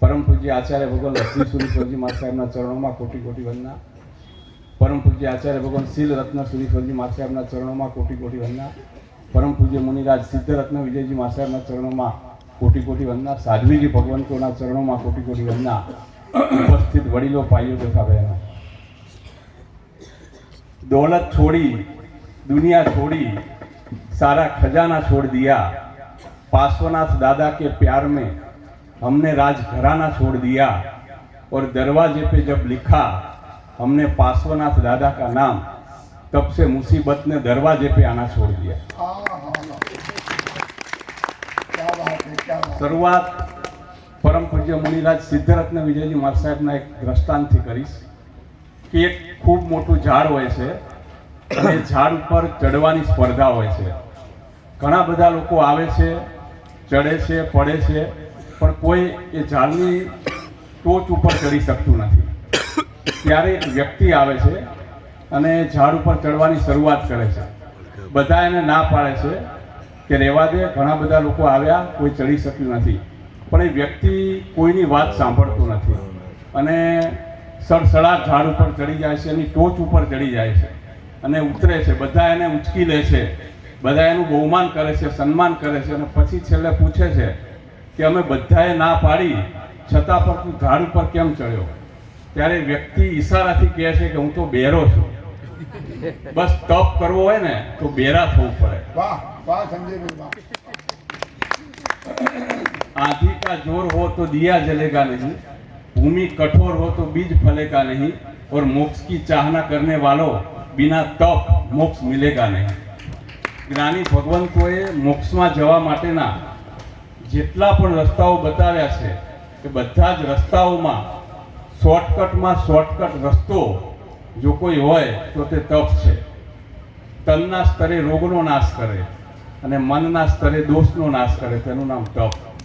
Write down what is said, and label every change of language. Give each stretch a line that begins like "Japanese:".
Gujarati: પરમ પૂજ્ય આચાર્ય ભગવાન લક્ષ્મી સુરીશ્વરજી મહારાજ સાહેબના ચરણોમાં કોટી કોટી વંદના। પરમ પૂજ્ય આચાર્ય ભગવાન શીલ રત્ન સુરીશ્વરજી મહારાજ સાહેબના ચરણોમાં કોટી કોટી વંદના। પરમ પૂજ્ય મુનિરાજ સિદ્ધ રત્ન વિજયજી મહારાજ સાહેબના ચરણોમાં કોટી કોટી વંદના। સાધ્વીજી ભગવંતોના ચરણોમાં કોટી કોટી વંદના। ઉપસ્થિત વડીલો, ભાઈઓ તથા બહેનો,
Hindi: दौलत छोड़ी, दुनिया छोड़ी, सारा खजाना छोड़ दिया, पार्श्वनाथ दादा के प्यार में हमने राजघराना छोड़ दिया और दरवाजे पे जब लिखा हमने पार्श्वनाथ दादा का नाम, तब से मुसीबत ने दरवाजे पे आना छोड़ दिया।
Gujarati: शुरुआत परम पूज्य मुनिराज सिद्धरत्न विजयजी महाराज साहेबना एक दृष्टांतथी करीश कि एक खूब मोटું ઝાડ હોય છે અને ઝાડ ઉપર ચડવાની સ્પર્ધા હોય છે। ઘણા બધા લોકો આવે છે, ચડે છે, પડે છે, પણ કોઈ એ ઝાડની ટોચ ઉપર ચડી શકતું નથી। ત્યારે એક વ્યક્તિ આવે છે અને ઝાડ ઉપર ચડવાની શરૂઆત કરે છે। બધા એને ના પાડે છે કે રહેવા દે, ઘણા બધા લોકો આવ્યા, કોઈ ચડી શક્યું નથી, પણ એ વ્યક્તિ કોઈની વાત સાંભળતો નથી અને સડસડાટ ઝાડ ઉપર ચડી જાય છે, એની ટોચ ઉપર ચડી જાય છે અને ઉતરે છે। બધા એને ઉંચકી લે છે, બધા એનું બહુમાન કરે છે, સન્માન કરે છે અને પછી છેલ્લે પૂછે છે કે અમે બધાએ ના પાડી છતાં પણ તું ઝાડ ઉપર કેમ ચડ્યો? ત્યારે વ્યક્તિ ઈશારાથી કહે છે કે હું તો બેરો છું। બસ તપ કરવો હોય ને તો બેરા થવું પડે। વાહ વાહ સંજયભાઈ વાહ।
Hindi: आंधी का जोर हो तो दिया जलेगा नहीं, भूमि कठोर हो तो बीज फलेगा नहीं और मोक्ष की चाहना करने वालों बिना तप मोक्ष मिलेगा नहीं।
Gujarati: જ્ઞાની ભગવંતોએ મોક્ષમાં જવા માટેના જેટલા પણ રસ્તાઓ બતાવ્યા છે એ બધા જ રસ્તાઓમાં શોર્ટકટ રસ્તો જો કોઈ હોય તો તે તપ છે। તનના સ્તરે રોગનો નાશ કરે અને મનના સ્તરે દોષનો નાશ કરે, તેનું નામ તપ।